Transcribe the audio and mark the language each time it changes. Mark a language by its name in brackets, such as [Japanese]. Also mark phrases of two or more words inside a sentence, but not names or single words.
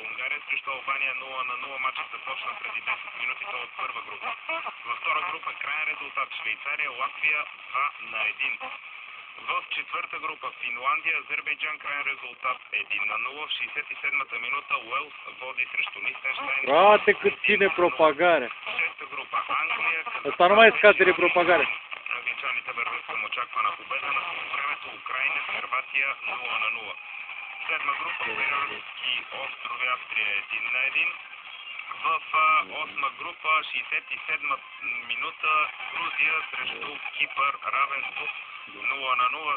[Bulgarian] Унгария срещу Албания 0-0. Матчът започна преди 10 минути, то от първа група. Във втора група крайен резултат Швейцария, Латвия 2-1. В четвърта група Финландия, Азербайджан, крайен резултат 1-0. В 67-та минута Уелс води срещу Лихтенщайн. [Romanian] Frate, cât ține propagarea. [Bulgarian] Шеста група Англия. [Romanian] Asta nu mai scade de propagare. [Bulgarian] Англичаните вървят към очаквана победа. На времето Украина, Хърватия 0-0. Седма група Ферерски острови, Австрия 1-1. В осма група 67 минута Грузия срещу Кипър, равенство 0-0.